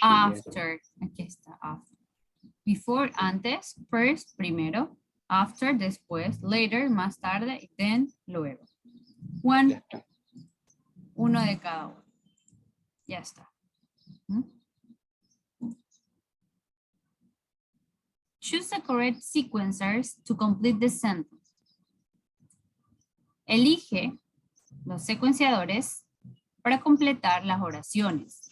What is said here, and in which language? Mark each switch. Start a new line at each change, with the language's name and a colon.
Spanish: After. Aquí está, after. Before, antes. First, primero. After, después. Later, más tarde. Then, luego. One. Uno de cada uno. Ya está. ¿Mm?
English: Choose the correct sequencers to complete the sentence.
Spanish: Elige los secuenciadores para completar las oraciones.